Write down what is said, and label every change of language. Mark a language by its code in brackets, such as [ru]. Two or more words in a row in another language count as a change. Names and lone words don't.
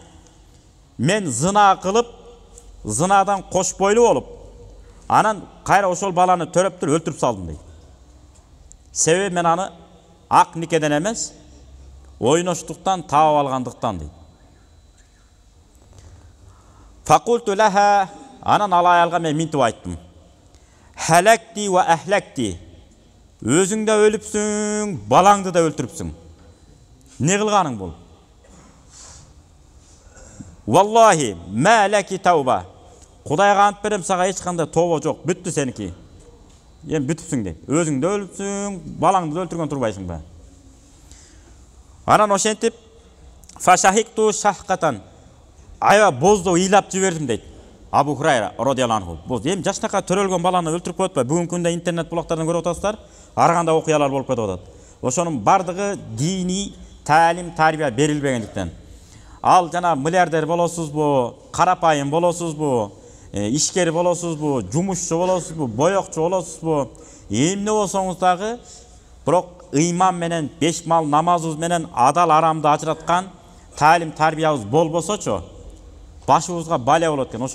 [ky] Мен зына кылып, зынадан кош бойлуу болуп, анан кайра ошол баланы төрөп туруп өлтүрүп салдым дейт. Себеби мен аны ак никеден эмес, ойноштуктан таап алгандыктан дейт. [ar] فقلت لها [ky] Анан ал аялга мен минтип айттым. [ar] هلكت وأهلكت. [ky] Өзүң да өлүпсүң, балаңды да өлтүрүпсүң. Не кылганың бул? [ar] والله ما لك توبة. [ky] Кудайга ант берем, сага эч кандай тоба жок. Бүттү сеники. Эми бүтүпсүң дейт. Өзүң да өлүпсүң, балаңды да өлтүргөн турбайсыңбы? Анан ошентип [ar] فشهقت شهقة. [ky] Аябай боздо ыйлап жибердим дейт. [ar] أبو هريرة رضي الله عنه. [ky] Бул эми жаштакка төрөлгөн баланы өлтүрүп коет ба? Бүгүнкү күндө интернет булактардан көрүп атасыздар. Ар кандай окуялар болуп кетип атат. Ошонун бардыгы дини таалим, тарбия берилбегендиктен. Ал жана миллиардер болосузбу, карапайым болосузбу, ишкер болосузбу, жумушчу болосузбу, боёкчу болосузбу, эмне болсоңуз дагы, бирок ыйман менен, беш мал намазыбыз менен адал арамды ажыраткан таалим, тарбиябыз болбосочу, башыбызга бале болот экен.